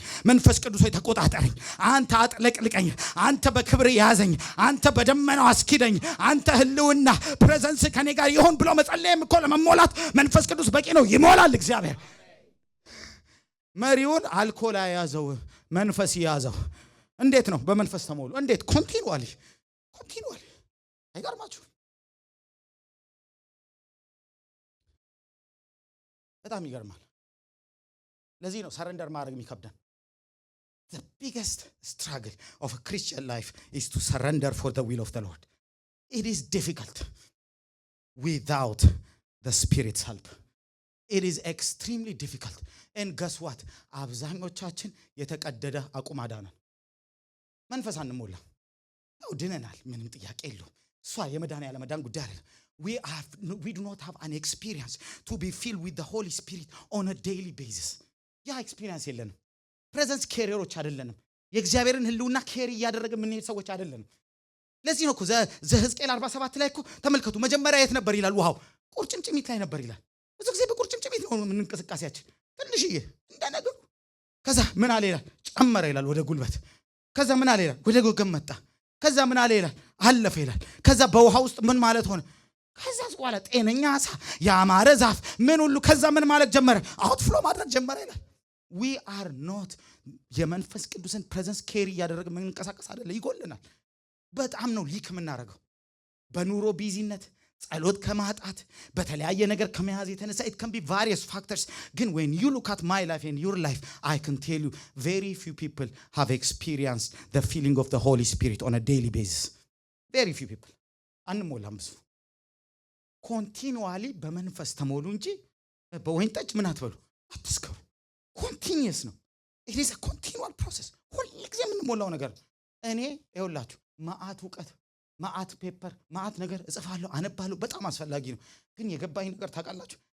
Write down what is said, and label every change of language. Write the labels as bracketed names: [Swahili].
[Amharic] መንፈስ ቅዱስ ሆይ ተቆጣጠረኝ፣ አንተ አጥለቅልቀኝ፣ አንተ በክብር ያዘኝ፣ አንተ በደመናው አስኪደኝ፣ አንተ ህልውና ፕሬዘንስ ከኔ ጋር ይሁን ብሎ መጸለይም እኮ ለመሞላት መንፈስ ቅዱስ በቂ ነው። ይሞላል እግዚአብሔር። መሪውን አልኮል ያዘው፣ መንፈስ ያዘው። እንዴት ነው? በመንፈስ ተሞሉ። እንዴት? ኮንቲኒዋሊ። አይገርማችሁ? በጣም ይገርማል። ለዚህ ነው ሰረንደር ማድረግ የሚከብደን። [English] The biggest struggle of a Christian life is to surrender for the will of the Lord. It is difficult without the Spirit's help. It is extremely difficult. And guess what? [Amharic] አብዛኞቻችን የተቀደደ አቁማዳ ነን። መንፈስ አንሞላ ነው ድነናል፣ ምንም ጥያቄ የለውም። እሷ የመዳን ያለ መዳን ጉዳይ አይደለም። [English] We do not have an experience to be filled with the Holy Spirit on a daily basis. [Amharic] ያ ኤክስፒሪየንስ የለንም። ፕሬዘንስ ኬሪየሮች አይደለንም። የእግዚአብሔርን ህልውና ኬሪ እያደረገ የምንሄድ ሰዎች አይደለንም። ለዚህ ነው እኮ ዘሕዝቅኤል 47 ላይ እኮ ተመልከቱ፣ መጀመሪያ የት ነበር ይላል? ውሃው ቁርጭምጭሚት ላይ ነበር ይላል። ብዙ ጊዜ በቁርጭምጭሚት ነው እንቅስቃሴያችን፣ ትንሽዬ እንደነገሩ። ከዛ ምን አለ ይላል? ጨመረ ይላል ወደ ጉልበት። ከዛ ምን አለ ይላል? ወደ ጎገም መጣ። ከዛ ምን አለ ይላል? አለፈ ይላል። ከዛ በውሃ ውስጥ ምን ማለት ሆነ? ከዛ በኋላ ጤነኛ አሳ፣ ያማረ ዛፍ፣ ምን ሁሉ። ከዛ ምን ማለት ጀመረ? አውትፍሎ ማድረግ ጀመረ ይላል። [English] we are not [Amharic] የመንፈስ ቅዱስን ፕሬዘንስ ኬሪ እያደረገ መንንቀሳቀስ አይደለ፣ ይጎልናል። በጣም ነው ሊክ የምናደርገው በኑሮ ቢዚነት፣ ጸሎት ከማጣት፣ በተለያየ ነገር ከመያዝ የተነሳ [English] it can be various factors. ግን when you look at my life and your life, I can tell you very few people have experienced the feeling of the Holy Spirit on a daily basis. Very few people. [Amharic] አንሞላም ብዙ ኮንቲኒዩአሊ በመንፈስ ተሞሉ እንጂ በወይን ጠጅ ምን አትበሉ አትስከሩ። ኮንቲኒየስ ነው። [English] it is a continual process። [Amharic] ሁሉ ጊዜ የምንሞላው ነገር። እኔ ይኸውላችሁ ማአት ዕውቀት፣ ማአት ፔፐር፣ ማአት ነገር እጽፋለሁ፣ አነባለሁ። በጣም አስፈላጊ ነው። ግን የገባኝ ነገር ታውቃላችሁ?